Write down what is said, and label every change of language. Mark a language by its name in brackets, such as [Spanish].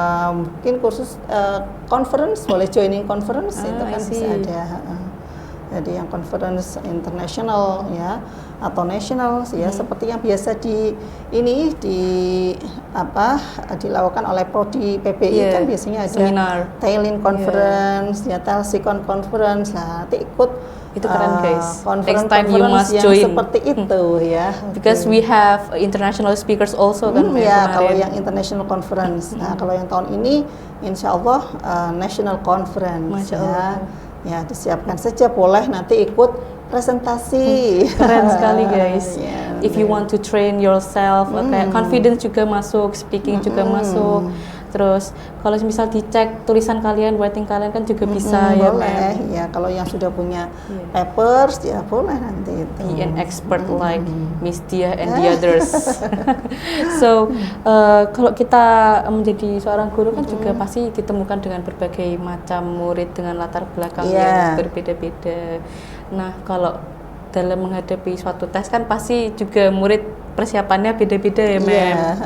[Indonesian] Mungkin kursus conference, boleh joining conference itu kan bisa ada. Jadi yang conference international ya atau national ya, seperti yang biasa dilakukan oleh prodi PPI kan biasanya ada seminar, Thailand conference ya, Talsicon conference. Nah, nanti ikut itu keren guys. [English] Next time you must join [Indonesian] seperti itu ya. [English] Because we have international speakers also kan [Indonesian] ya, kalau yang international conference. Nah, kalau yang tahun ini insya Allah national conference. Masya Allah. Ya, disiapkan saja, boleh nanti ikut presentasi. Keren sekali [English] guys. If you want to train yourself, [Indonesian] kayak confidence juga masuk, [English] speaking juga masuk. [Indonesian] Terus kalau misal dicek tulisan kalian, writing kalian kan juga bisa ya. Boleh ya, kalau yang sudah punya papers ya boleh nanti itu. [English] Be an expert like Miss Dia and the others. [Indonesian] So kalau kita menjadi seorang guru kan juga pasti ditemukan dengan berbagai macam murid dengan latar belakang yang berbeda-beda. Nah, kalau dalam menghadapi suatu tes kan pasti juga murid persiapannya beda-beda ya, Mem.